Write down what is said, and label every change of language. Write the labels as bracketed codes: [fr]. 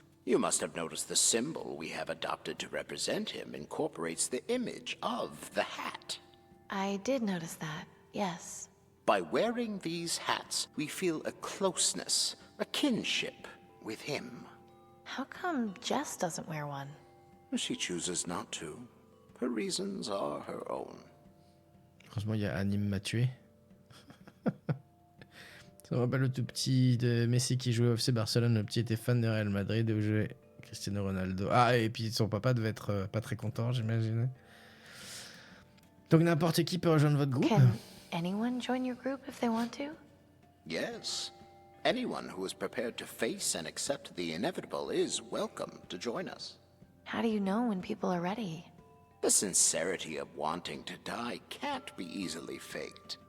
[en] You must have noticed the symbol we have adopted to represent him incorporates the image of the hat. I did notice that, yes. By wearing these hats, we feel a closeness, a kinship with him. How come Jess doesn't wear one? She chooses not to. Her reasons are her own. [fr] Heureusement, il y a Anime m'a tué. Ça me rappelle le tout petit de Messi qui jouait au FC Barcelone. Le petit était fan de Real Madrid et où jouait Cristiano Ronaldo. Ah, et puis son papa devait être pas très content, j'imagine. Donc n'importe qui peut rejoindre votre groupe. [en] Can anyone join your group if they want to? Yes. Anyone who is prepared to face and accept the inevitable is welcome to join us. How do you know when people are ready? The sincerity of wanting to die can't be easily faked.